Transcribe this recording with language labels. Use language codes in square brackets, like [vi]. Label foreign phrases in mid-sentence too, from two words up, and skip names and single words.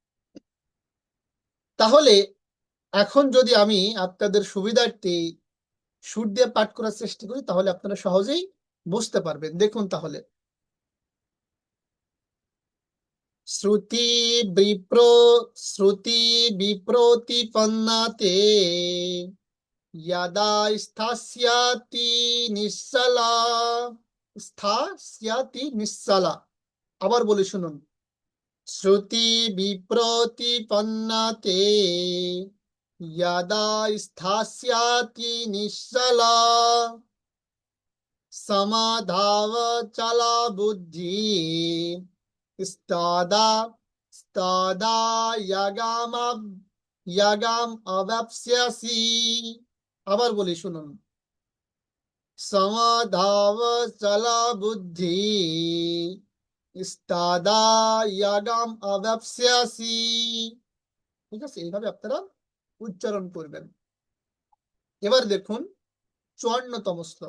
[bn] তাহলে এখন যদি আমি আপনাদের সুবিধার্থে সুর দিয়ে পাঠ করার চেষ্টা করি, তাহলে আপনারা সহজেই বুঝতে পারবেন। দেখুন তাহলে, [sa] শ্রুতি বিপ্র শ্রুতি বিপ্রতিপন্নাতে यदा स्थास्यति निश्चला, स्थास्यति निश्चला। [bn] আবার বলি শুনুন, [sa] শ্রুতি বিপ্রতিপন্নাতে यदा स्थास्यति निश्चला, समाधावचला बुद्धि, स्तदा स्तदा यगाम यगाम अवाप्स्यसि। [bn] আবার বলি শুনুন, [sa] সমাধাবচলা বুদ্ধি, স্তদা ইয়াগাম অবাপ্স্যাসি। [bn] ঠিক আছে, এইভাবে আপনারা উচ্চারণ করবেন। এবার দেখুন 54তম শ্লোক।